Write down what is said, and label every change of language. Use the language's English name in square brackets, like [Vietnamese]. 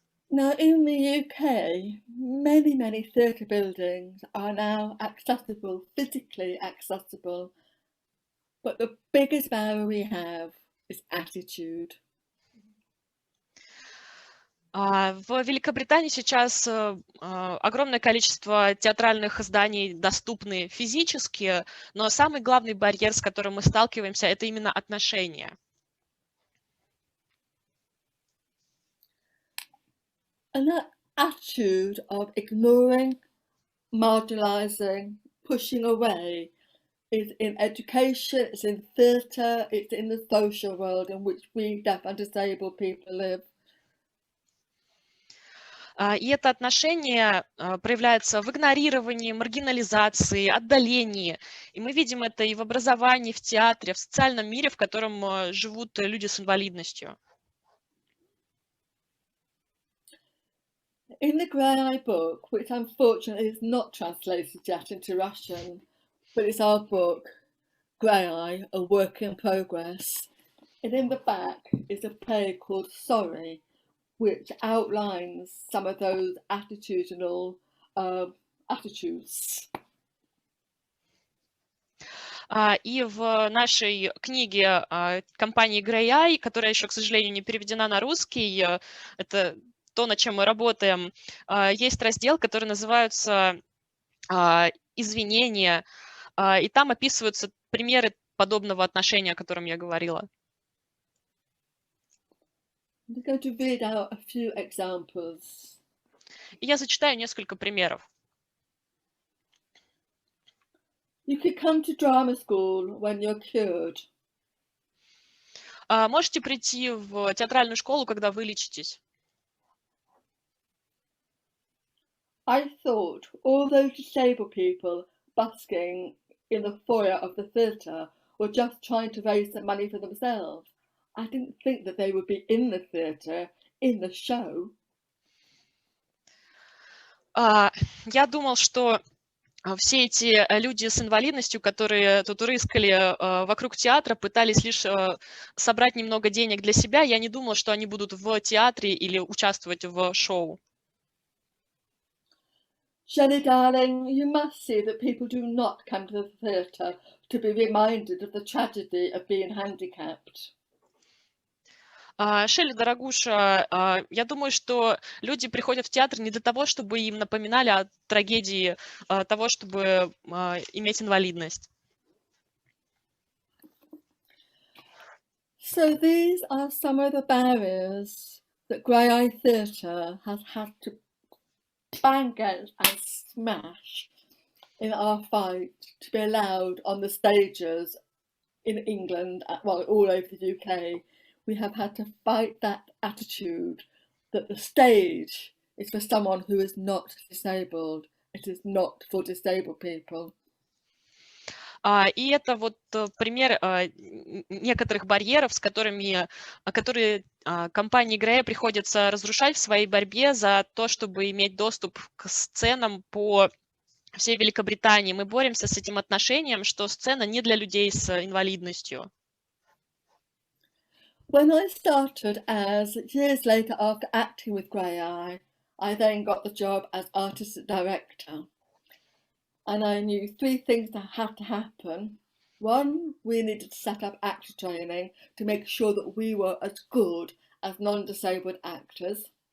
[English] Now, in the UK, many theatre buildings are now accessible, physically accessible, but the biggest barrier we have is attitude. [Russian] В Великобритании сейчас огромное количество театральных зданий доступны физически, но самый главный барьер, с которым мы сталкиваемся, это именно отношения. [English] And that attitude of ignoring, marginalising, pushing away is in education, it's in theatre, it's in the social world in which we deaf and disabled people live. [Russian] И это отношение проявляется в игнорировании, маргинализации, отдалении. И мы видим это и в образовании, в театре, в социальном мире, в котором живут люди с инвалидностью. [English] In the Graeae book, which unfortunately is not translated yet into Russian, but it's our book, Graeae, A Work in Progress, and in the back is a play called Sorry, which outlines some of those attitudinal attitudes. [Russian] И в нашей книге компании Graeae, которая еще, к сожалению, не переведена на русский, это то, над чем мы работаем, есть раздел, который называется «Извинения», и там описываются примеры подобного отношения, о котором я говорила. [English] I'm going to read out a few examples. [Russian] И я зачитаю несколько примеров. [English] You could come to drama school when you're cured. [Russian] Можете прийти в театральную школу, когда вы лечитесь. [English] I thought all those disabled people busking in the foyer of the theatre were just trying to raise some money for themselves. I didn't think that they would be in the theatre, in the show. [Russian] Я думал, что все эти люди с инвалидностью, которые тут рыскали вокруг театра, пытались лишь собрать немного денег для себя. Я не думала, что они будут в театре или участвовать в шоу. [English] Shelley, darling, you must see that people do not come to the theatre to be reminded of the tragedy of being handicapped. [Russian] Шелли, дорогуша, я думаю, что люди приходят в театр не для того, чтобы им напоминали о трагедии того, чтобы иметь инвалидность. [English] So these are some of the barriers that Graeae Theatre has had to bang against and smash in our fight to be allowed on the stages in England, well, all over the UK. We have had to fight that attitude that the stage is for someone who is not disabled. It is not for disabled people. [Russian] И это вот пример некоторых барьеров, которые компании Graeae приходится разрушать в своей борьбе за то, чтобы иметь доступ к сценам по всей Великобритании. Мы боремся с этим отношением, что сцена не для людей с инвалидностью. [English] When I started years later after acting with Graeae, I then got the job as artistic director. And I knew three things that had to happen. One, we needed to set up actor training to make sure that we were as good as non-disabled actors.